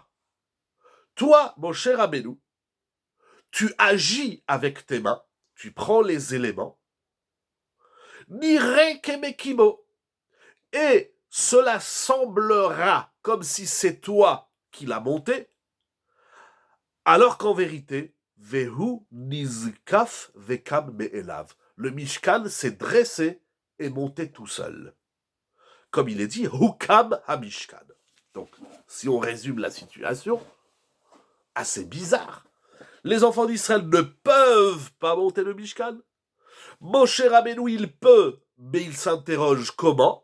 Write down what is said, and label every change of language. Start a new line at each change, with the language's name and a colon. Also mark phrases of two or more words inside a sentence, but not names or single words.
French: Toi, Moshe Rabbeinu, tu agis avec tes mains, tu prends les éléments,
Hebrew: נראה כמקימו,
French: et cela semblera comme si c'est toi qui l'as monté, alors qu'en vérité,
Hebrew: והוא נזקף וקם מאליו.
French: Le Mishkan s'est dressé et monté tout seul. Comme il est dit,
Hebrew: הוקם המשכן.
French: Donc, si on résume la situation, assez bizarre. Les enfants d'Israël ne peuvent pas monter le Mishkan. Moshe Rabbeinu, il peut, mais il s'interroge comment?